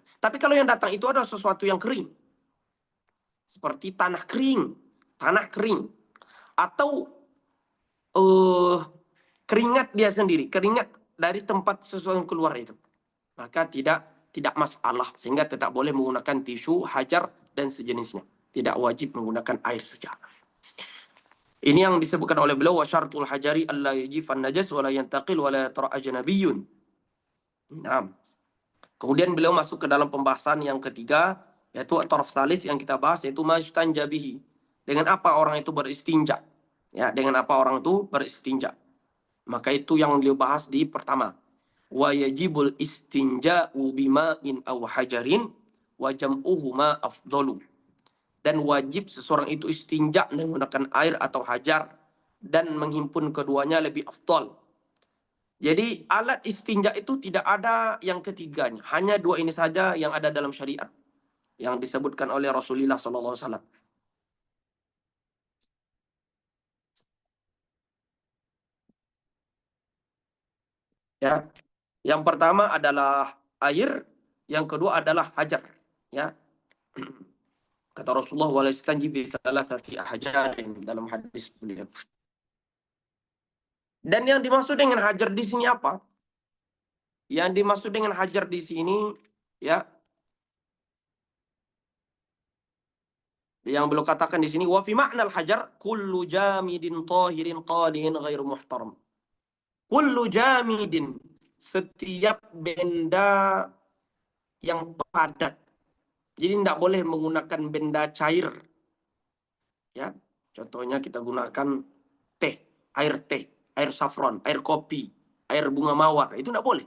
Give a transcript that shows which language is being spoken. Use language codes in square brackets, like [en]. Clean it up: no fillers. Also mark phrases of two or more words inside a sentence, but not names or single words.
[id] Tapi kalau yang datang itu adalah sesuatu yang kering, seperti tanah kering, atau keringat dia sendiri, keringat dari tempat sesuatu yang keluar itu, maka tidak masalah, sehingga tetap boleh menggunakan tisu, hajar dan sejenisnya. Tidak wajib menggunakan air saja. Ini yang disebutkan oleh beliau, [ar] وشرط الحجر ألا يجف النجس ولا ينتقل ولا يطرأ أجنبي. [id] Nah, kemudian beliau masuk ke dalam pembahasan yang ketiga, yaitu [ar] الطرف الثالث [id] yang kita bahas, yaitu [ar] ما يستنجى به. [id] Dengan apa orang itu beristinja? Ya, dengan apa orang itu beristinja? Maka itu yang beliau bahas di pertama. [ar] ويجب الاستنجاء بماء أو حجر وجمعهما أفضل. [id] Dan wajib seseorang itu istinja dengan menggunakan air atau hajar, dan menghimpun keduanya lebih afdal. Jadi alat istinja itu tidak ada yang ketiganya. Hanya dua ini saja yang ada dalam syariat, yang disebutkan oleh Rasulullah SAW. Ya, yang pertama adalah air, yang kedua adalah hajar. Ya, kata Rasulullah, [ar] ولا استنجي بثلاثة أحجار, [id] dalam hadis beliau. Dan yang dimaksud dengan hajar di sini apa? Yang dimaksud dengan hajar di sini, ya, yang beliau katakan di sini, [ar] وفي معنى الحجر كل جامد طاهر قالع غير محترم. كل جامد, [id] setiap benda yang padat. Jadi tidak boleh menggunakan benda cair. Ya, contohnya kita gunakan teh, air saffron, air kopi, air bunga mawar, itu tidak boleh.